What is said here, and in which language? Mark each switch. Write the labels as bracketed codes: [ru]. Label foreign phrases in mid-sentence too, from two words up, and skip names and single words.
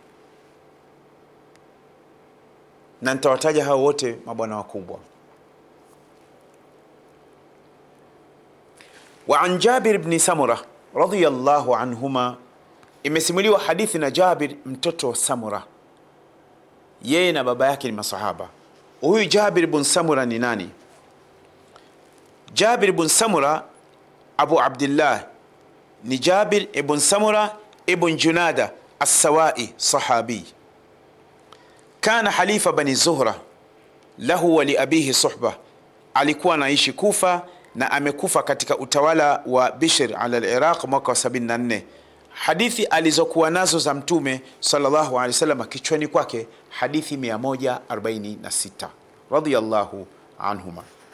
[sw] Na nitawataja hao wote mabwana wakubwa. [ar] Wa an Jabir ibn Samura radiyallahu anhuma, [sw] imesimuliwa hadithi na Jabir mtoto wa Samura, yeye na baba yake ni masahaba. Huyu Jabir ibn Samura ni nani? Jabir ibn Samura Abu Abdullah ni Jabir ibn Samura ibn Junada as-Sawai, sahabi. [ar] Kana halifa bani Zuhra, lahu wa li abihi suhba. [sw] Alikuwa anaishi Kufa na amekufa katika utawala wa Bishr ala al-Iraq mwaka wa 74. Hadithi alizokuwa nazo za Mtume [ar] sallallahu alaihi wasallam [sw] kichwani kwake hadithi 146 [ar] radiyallahu anhuma.